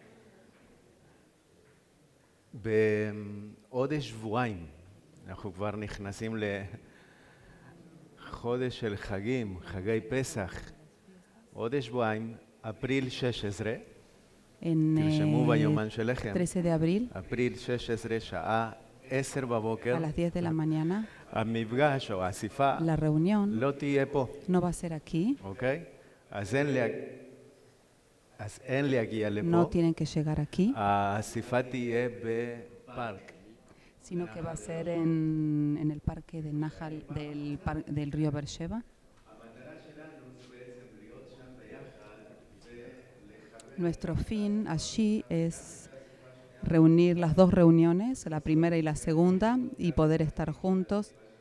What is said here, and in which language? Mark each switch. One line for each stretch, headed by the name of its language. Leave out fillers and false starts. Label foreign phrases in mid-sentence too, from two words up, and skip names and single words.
Hebrew: בעוד שבועיים, אנחנו כבר נכנסים לחודש של חגים, חגי פסח. עוד שבועיים, אפריל 16,
Spanish: En
Hebrew: תרשמו ביומן שלכם.
Spanish: 13 de abril,
Hebrew: אפריל 16, שעה 10 בבוקר,
Spanish: a las 10 de la mañana,
Hebrew: המפגש או האסיפה
Spanish: la reunión
Hebrew: לא תהיה פה,
Spanish: no va a ser aquí,
Hebrew: אוקיי? אז אין להגיע
Spanish: no
Hebrew: לפה,
Spanish: tienen que llegar aquí,
Hebrew: האסיפה תהיה בפארק.
Spanish: sino que va a ser en el parque de Nahal, del río Beersheba. Nuestro fin allí es reunir las dos reuniones, la primera y la segunda, y poder estar juntos.